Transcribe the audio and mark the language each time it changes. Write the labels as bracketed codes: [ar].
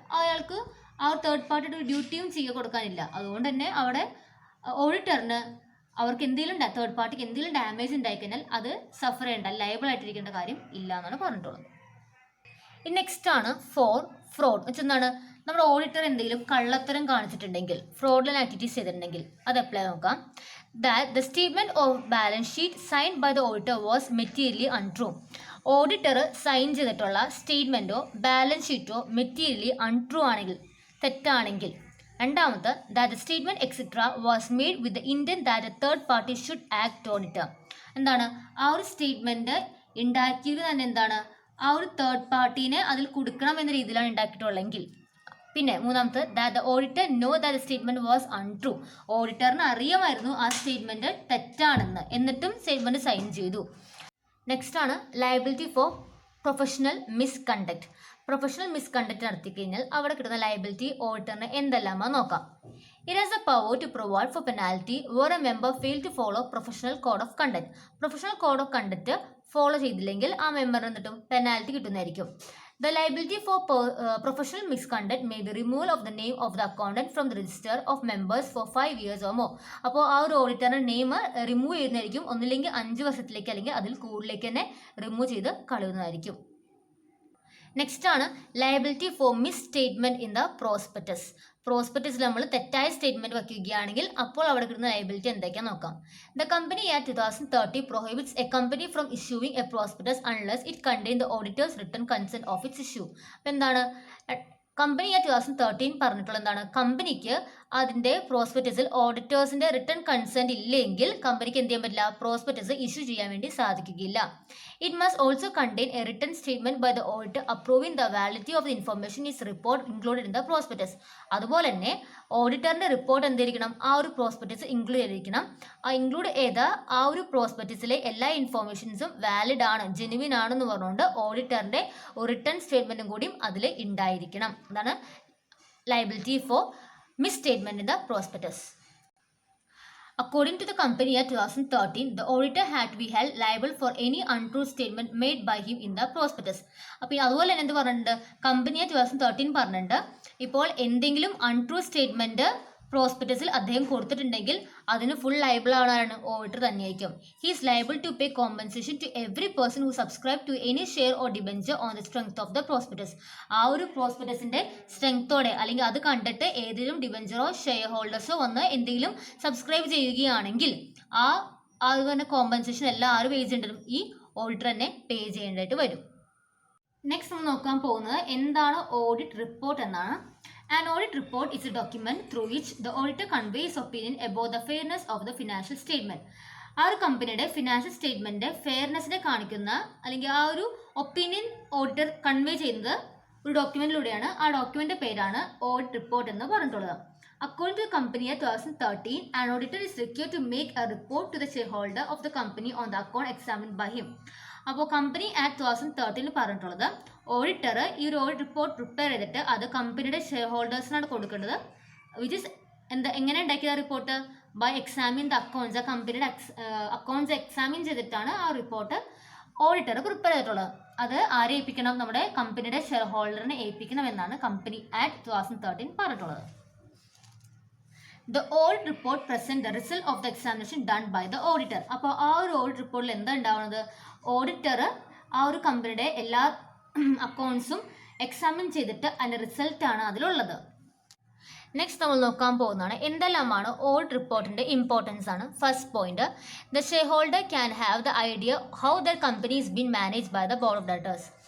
[ml] അയാൾക്ക് ആ തേർഡ് പാർട്ടിയുടെ ഒരു ഡ്യൂട്ടിയും ചെയ്ത് കൊടുക്കാനില്ല. അതുകൊണ്ട് തന്നെ അവിടെ ഓഡിറ്ററിന് അവർക്ക് എന്തെങ്കിലും തേർഡ് പാർട്ടിക്ക് എന്തെങ്കിലും ഡാമേജ് ഉണ്ടായിക്കഴിഞ്ഞാൽ അത് സഫർ ചെയ്യേണ്ട, ലയബിൾ ആയിട്ടിരിക്കേണ്ട കാര്യം ഇല്ല എന്നാണ് പറഞ്ഞിട്ടുള്ളത്. ഇനി നെക്സ്റ്റ് ആണ് ഫ്രോഡ്. വെച്ചെന്താണ്? നമ്മുടെ ഓഡിറ്റർ എന്തെങ്കിലും കള്ളത്തരം കാണിച്ചിട്ടുണ്ടെങ്കിൽ, ഫ്രോഡ്ലൻ ആക്ടിവിറ്റീസ് ചെയ്തിട്ടുണ്ടെങ്കിൽ അത് അപ്ലൈ നോക്കാം. [en] That the statement of balance sheet signed by the auditor was materially untrue. [ml] Auditor sign ചെയ്തിട്ടുള്ള സ്റ്റേറ്റ്മെൻറ്റോ ബാലൻസ് ഷീറ്റോ മെറ്റീരിയലി അൺട്രൂ ആണെങ്കിൽ, തെറ്റാണെങ്കിൽ. രണ്ടാമത്തെ, [en] that the statement etc was made with the intent that a third party should act on it. [ml] എന്താണ്? ആ ഒരു statement ഉണ്ടാക്കിയത് തന്നെ എന്താണ്? ആ ഒരു തേർഡ് പാർട്ടീനെ അതിൽ കൊടുക്കണം എന്ന രീതിയിലാണ് ഉണ്ടാക്കിയിട്ടുള്ളെങ്കിൽ. പിന്നെ മൂന്നാമത്തെ, [en] that the auditor know that the statement was untrue. [ml] ഓഡിറ്ററിന് അറിയാമായിരുന്നു ആ സ്റ്റേറ്റ്മെൻറ്റ് തെറ്റാണെന്ന്, എന്നിട്ടും സ്റ്റേറ്റ്മെൻറ്റ് സൈൻ ചെയ്തു. നെക്സ്റ്റ് ആണ് liability four professional misconduct. Professional misconduct നടത്തി കഴിഞ്ഞാൽ അവിടെ കിട്ടുന്ന ലയബിലിറ്റി ഓഡിറ്ററിന് എന്തെല്ലാമാണെന്ന് നോക്കാം. [en] It has the power to provide for penalty where a member fail to follow professional code of conduct. [ml] Professional code of conduct follow ചെയ്തില്ലെങ്കിൽ ആ മെമ്പറിന് എന്നിട്ടും penalty കിട്ടുന്നതായിരിക്കും. [en] The liability for professional misconduct may be removal of the name of the accountant from the register of members for 5 years or more. [ml] അപ്പോൾ ആ ഒരു ഓഡിറ്ററിന്റെ name remove ചെയ്യുന്നതായിരിക്കും. ഒന്നില്ലെങ്കിൽ 5 വർഷത്തിലേക്ക് അല്ലെങ്കിൽ അതിൽ കൂടുതലേക്ക് തന്നെ റിമൂവ് ചെയ്ത് കളയുന്നതായിരിക്കും. നെക്സ്റ്റ് ആണ് liability four miss statement in the prospectus. പ്രോസ്പെക്ടസിൽ നമ്മൾ തെറ്റായ സ്റ്റേറ്റ്മെന്റ് വയ്ക്കുകയാണെങ്കിൽ അപ്പോൾ അവിടെ കിട്ടുന്ന ലയബിലിറ്റി എന്തൊക്കെയാണെന്ന് നോക്കാം. [en] The company act 2030 prohibits a company from issuing a prospectus unless it contains the auditor's written consent of its issue. [ml] അപ്പോൾ എന്താണ്? കമ്പനി ആക്ട് 2013 പറഞ്ഞിട്ടുള്ള എന്താണ്? കമ്പനിക്ക് അതിൻ്റെ പ്രോസ്പെക്ടസിൽ ഓഡിറ്റേഴ്സിൻ്റെ റിട്ടേൺ കൺസെൻറ്റ് ഇല്ലെങ്കിൽ കമ്പനിക്ക് എന്ത് ചെയ്യാൻ പറ്റില്ല? പ്രോസ്പെക്ടസ് ഇഷ്യൂ ചെയ്യാൻ വേണ്ടി സാധിക്കുകയില്ല. [en] It must also contain a written statement by the auditor approving the validity of the information is report included in the prospectus. [ml] അതുപോലെ തന്നെ ഓഡിറ്ററിൻ്റെ റിപ്പോർട്ട് എന്തായിരിക്കണം? ആ ഒരു പ്രോസ്പെക്ടസ് ഇൻക്ലൂഡ് ചെയ്തിരിക്കണം. ആ ഇൻക്ലൂഡ് ചെയ്ത ആ ഒരു പ്രോസ്പെക്ടസിലെ എല്ലാ ഇൻഫർമേഷൻസും വാലിഡ് ആണ്, ജെനുവിൻ ആണെന്ന് പറഞ്ഞുകൊണ്ട് ഓഡിറ്ററിൻ്റെ റിട്ടേൺ സ്റ്റേറ്റ്മെൻറ്റും കൂടിയും അതിൽ ഉണ്ടായിരിക്കണം. അതാണ് [en] Liability for misstatement in the prospectus. According to the Company Act 2013, the auditor had to be held liable for any untrue statement made by him in the prospectus. [ml] അപ്പോൾ അതുപോലെ തന്നെ എന്ത് പറഞ്ഞിട്ടുണ്ട്? കമ്പനി ആക്ട് 2013 പറഞ്ഞിട്ടുണ്ട്, ഇപ്പോൾ എന്തെങ്കിലും അൺട്രൂ സ്റ്റേറ്റ്മെന്റ് പ്രോസ്പെക്ടസിൽ അദ്ദേഹം കൊടുത്തിട്ടുണ്ടെങ്കിൽ അതിന് ഫുൾ ലയബിൾ ആണാണ് ഓഡിറ്റർ തന്നെയായിരിക്കും. [en] He is liable to pay compensation to every person who subscribe to any share or debenture on the strength of the prospectus. [ml] ആ ഒരു പ്രോസ്പെക്ടസിന്റെ സ്ട്രെങ്ത്തോടെ അല്ലെങ്കിൽ അത് കണ്ടിട്ട് ഏതെങ്കിലും ഡിബെഞ്ചറോ ഷെയർ ഹോൾഡേഴ്സോ വന്ന് എന്തെങ്കിലും സബ്സ്ക്രൈബ് ചെയ്യുകയാണെങ്കിൽ അതുപോലെ കോമ്പൻസേഷൻ എല്ലാം ആര് പേ ചെയ്യേണ്ടതും? ഈ ഓഡിറ്റർ തന്നെ പേ ചെയ്യേണ്ടതായിട്ട് വരും. നെക്സ്റ്റ് നമ്മൾ നോക്കാൻ പോകുന്നത് എന്താണ് ഓഡിറ്റ് റിപ്പോർട്ട് എന്നാണ്. [en] An audit report is a document through which the auditor conveys opinion about the fairness of the financial statement. [ml] ആ ഒരു കമ്പനിയുടെ ഫിനാൻഷ്യൽ സ്റ്റേറ്റ്മെന്റ് ഫെയർനെസ്സിനെ കാണിക്കുന്ന അല്ലെങ്കിൽ ആ ഒരു ഒപ്പീനിയൻ ഓഡിറ്റർ കൺവേ ചെയ്യുന്നത് ഒരു ഡോക്യുമെന്റിലൂടെയാണ്. ആ ഡോക്യുമെന്റ് പേരാണ് ഓഡിറ്റ് റിപ്പോർട്ട് എന്ന് പറഞ്ഞിട്ടുള്ളത്. [en] According to the company year 2013, an auditor is required to make a report to the shareholder of the company on the account examined by him. [ml] അപ്പോൾ company act 2013 പറഞ്ഞിട്ടുള്ളത് auditor ഈ ഒരു audit report prepare ചെയ്തിട്ട് അത് കമ്പനിയുടെ share ഹോൾഡേഴ്സിനാണ് കൊടുക്കേണ്ടത്. [en] which is [ml] എങ്ങനെ ഉണ്ടാക്കിയ [en] Report? By examine the accounts. [ml] ആ കമ്പനിയുടെ അക്കൗണ്ട്സ് എക്സാമിൻ ചെയ്തിട്ടാണ് ആ റിപ്പോർട്ട് ഓഡിറ്റർ പ്രിപ്പയർ ചെയ്തിട്ടുള്ളത്. അത് ആരെ ഏൽപ്പിക്കണം? നമ്മുടെ കമ്പനിയുടെ ഷെയർ ഹോൾഡറിനെ ഏൽപ്പിക്കണം എന്നാണ് കമ്പനി ആക്ട് 2013 പറഞ്ഞിട്ടുള്ളത്. [en] The audit report present the result of the examination done by the auditor. [ml] അപ്പോൾ ആ ഒരു ഓഡിറ്റ് റിപ്പോർട്ടിൽ എന്താ ഉണ്ടാവുന്നത്? ഓഡിറ്റർ ആ ഒരു കമ്പനിയുടെ എല്ലാ അക്കൗണ്ട്സും എക്സാമിൻ ചെയ്തിട്ട് അതിൻ്റെ റിസൾട്ടാണ് അതിലുള്ളത്. നെക്സ്റ്റ് നമ്മൾ നോക്കാൻ പോകുന്നതാണ് എന്തെല്ലാമാണ് ഓഡിറ്റ് റിപ്പോർട്ടിൻ്റെ ഇമ്പോർട്ടൻസ് ആണ്. [en] First point, the shareholder can have the idea how the company is been manage by the board of directors.